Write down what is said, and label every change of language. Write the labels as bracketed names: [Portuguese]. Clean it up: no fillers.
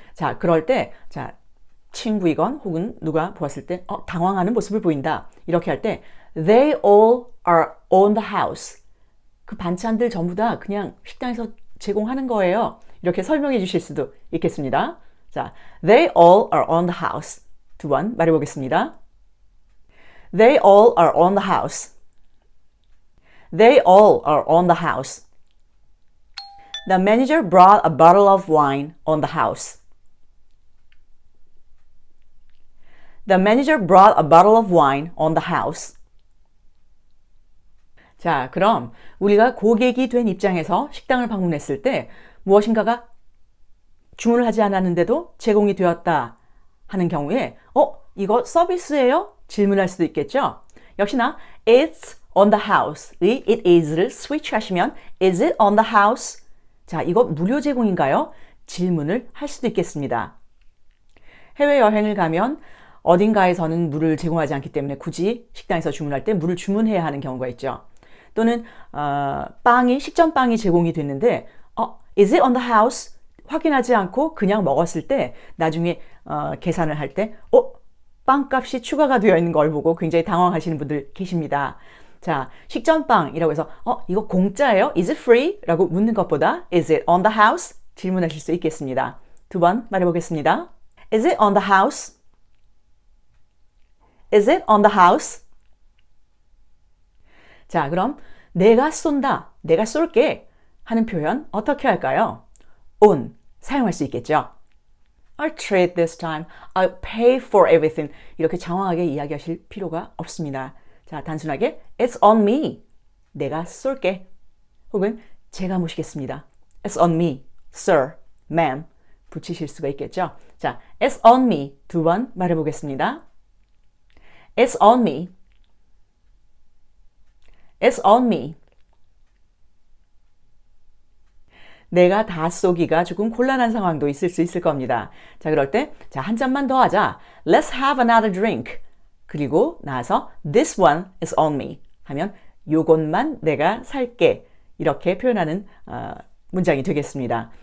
[Korean] 자, 그럴 때, 자, 친구이건 혹은 누가 보았을 때, 당황하는 모습을 보인다. 이렇게 할 때, [English] they all are on the house. [Korean] 그 반찬들 전부 다 그냥 식당에서 제공하는 거예요. 이렇게 설명해 주실 수도 있겠습니다. [English] 자, they all are on the house. [Korean] 두 번 말해보겠습니다. [English] They all are on the house. They all are on the house. The manager brought a bottle of wine on the house. The manager brought a bottle of wine on the house. [Korean] 자, 그럼 우리가 고객이 된 입장에서 식당을 방문했을 때 무엇인가가 주문을 하지 않았는데도 제공이 되었다 하는 경우에 이거 서비스예요? 질문할 수도 있겠죠. 역시나 [English] it's on the house 의 it is를 스위치 하시면 is it on the house? [Korean] 자, 이거 무료 제공인가요? 질문을 할 수도 있겠습니다. 해외여행을 가면 어딘가에서는 물을 제공하지 않기 때문에 굳이 식당에서 주문할 때 물을 주문해야 하는 경우가 있죠. 또는 식전빵이 제공이 됐는데 [English] is it on the house? [Korean] 확인하지 않고 그냥 먹었을 때 나중에 계산을 할 때 빵값이 추가가 되어 있는 걸 보고 굉장히 당황하시는 분들 계십니다. 자, 식전빵이라고 해서 이거 공짜예요? [English] Is it free? [Korean] 라고 묻는 것보다 [English] Is it on the house? [Korean] 질문하실 수 있겠습니다. 두 번 말해보겠습니다. [English] Is it on the house? Is it on the house? [Korean] 자, 그럼 내가 쏜다, 내가 쏠게 하는 표현 어떻게 할까요? [English] on [Korean] 사용할 수 있겠죠. [English] I'll treat this time. I'll pay for everything. [Korean] 이렇게 장황하게 이야기하실 필요가 없습니다. [English] 자, [Korean] 단순하게 [English] It's on me. [Korean] 내가 쏠게. 혹은 제가 모시겠습니다. [English] It's on me, sir, ma'am. 붙이실 수가 있겠죠. 자, It's on me. [Korean] 두 번 말해보겠습니다. [English] It's on me. It's on me. [Korean] 내가 다 쏘기가 조금 곤란한 상황도 있을 수 있을 겁니다. 자, 그럴 때, 자, 한 잔만 더 하자. [English] Let's have another drink. [Korean] 그리고 나서 [English] This one is on me. [Korean] 하면 요것만 내가 살게. 이렇게 표현하는 문장이 되겠습니다.